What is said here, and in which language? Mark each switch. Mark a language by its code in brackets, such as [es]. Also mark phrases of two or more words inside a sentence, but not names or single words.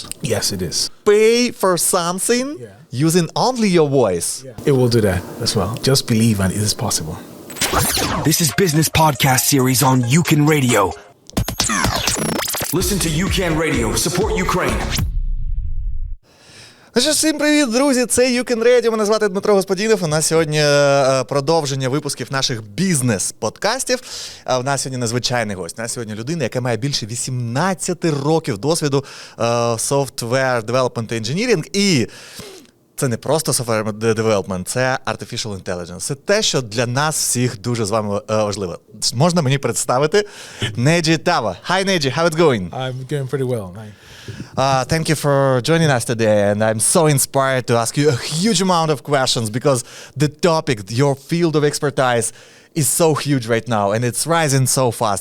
[en] Yes, it is. Pay for something using only your voice. It will do that as well. Just believe and it is possible. This is Business Podcast Series on UCAN Radio. Listen to UCAN Radio. Support Ukraine. [uk] Всім привіт, друзі! Це UCAN Radio. Мене звати Дмитро Господінов. У нас сьогодні продовження випусків наших бізнес-подкастів. У нас сьогодні незвичайний гость. У нас сьогодні людина, яка має більше 18 років досвіду [en] software development engineering. [uk] І це не просто [en] software development, [uk] це [en] artificial intelligence. [uk] Це те, що для нас всіх дуже з вами важливо. Можна мені представити Neji Tawo. [en] Hi, Neji. How it's going? I'm going pretty well. Thank you for joining us today, and I'm so inspired to ask you a huge amount of questions because the topic, your field of expertise, is so huge right now, and it's rising so fast.